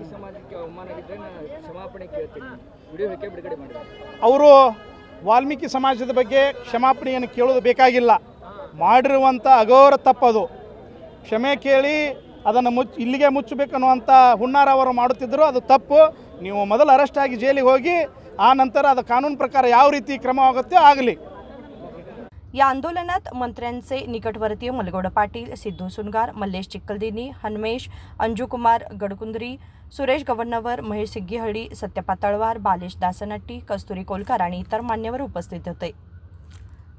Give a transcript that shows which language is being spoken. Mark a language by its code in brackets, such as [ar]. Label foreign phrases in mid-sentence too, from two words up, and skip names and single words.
[kn] ಅವರು ವಾಲ್ಮೀಕಿ ಸಮಾಜದ ಬಗ್ಗೆ ಕ್ಷಮಾಪಣೆಯನ್ನು ಕೇಳೋದು ಬೇಕಾಗಿಲ್ಲ. ಮಾಡಿರುವಂಥ ಅಘೋರ ತಪ್ಪದು. ಕ್ಷಮೆ ಕೇಳಿ ಅದನ್ನು ಇಲ್ಲಿಗೆ ಮುಚ್ಚಬೇಕನ್ನುವಂಥ ಹುನ್ನಾರ ಅವರು ಮಾಡುತ್ತಿದ್ದರು, ಅದು ತಪ್ಪು. ನೀವು ಮೊದಲು ಅರೆಸ್ಟ್ ಆಗಿ ಜೈಲಿಗೆ ಹೋಗಿ ಆ ನಂತರ ಅದು ಕಾನೂನು ಪ್ರಕಾರ ಯಾವ ರೀತಿ ಕ್ರಮವಾಗುತ್ತೆ ಆಗಲಿ. [mr] या आंदोलनात मंत्र्यांचे निकटवर्तीय मलगौड पाटील, सिद्धू सुनगार, मल्लेश चिक्कलदिनी, हनमेश, अंजुकुमार गडकुंद्री, सुरेश गव्हर्नवर, महेश सिग्गीहळ्ळी, सत्यपाल तळवार, बालेश दासनट्टी, कस्तुरी कोलकार आणि इतर मान्यवर उपस्थित होते.